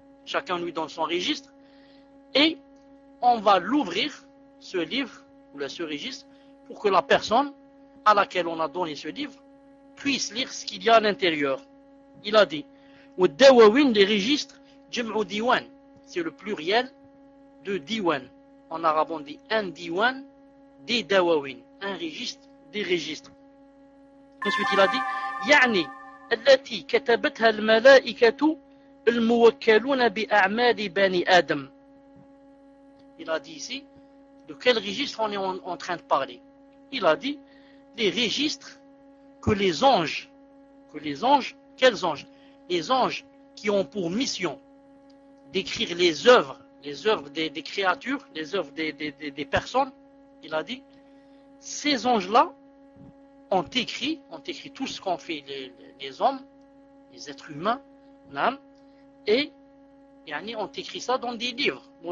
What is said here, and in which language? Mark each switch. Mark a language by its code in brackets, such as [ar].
[fr] Chacun lui donne son registre. Et on va l'ouvrir, ce livre, ou ce registre, pour que la personne à laquelle on a donné ce livre puisse lire ce qu'il y a à l'intérieur. Il a dit, « [ar] وَدَّوَوِنْ [fr] des registres [ar] جِمْعُ [fr] diwan. C'est le pluriel de « diwan ». En arabe, on dit « un diwan des dawawin ». Un registre des registres. Ensuite, il a dit, [ar] يعني التي كتبتها الملائكة الموكلون بأعمال بني آدم. [fr] Il a dit ici, de quel registre on est en train de parler? Il a dit, les registres que les anges, quels anges? Les anges qui ont pour mission d'écrire les œuvres des créatures, les œuvres des personnes, il a dit, ces anges-là, ont écrit tout ce qu'ont fait les hommes, les êtres humains, l'âme, et yani, ont écrit ça dans des livres.